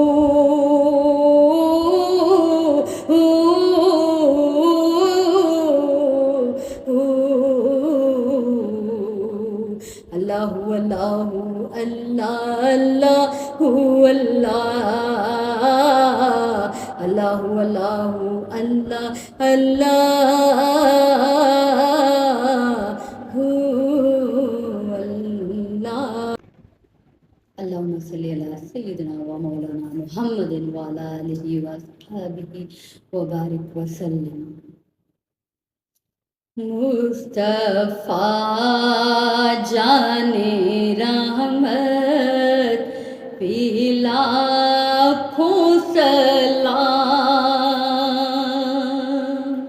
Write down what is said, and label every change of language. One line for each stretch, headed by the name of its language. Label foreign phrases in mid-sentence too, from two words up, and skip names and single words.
Arabic: اللهُ اللهُ الله اللهُ الله اللهُ اللهُ الله اللهُ الله. اللهم صل على سيدنا ومولانا محمد وعلى آله وصحبه وبارك وسلم.
Urdu: مصطفیٰ جانے رحمت پہ لاکھوں سلام،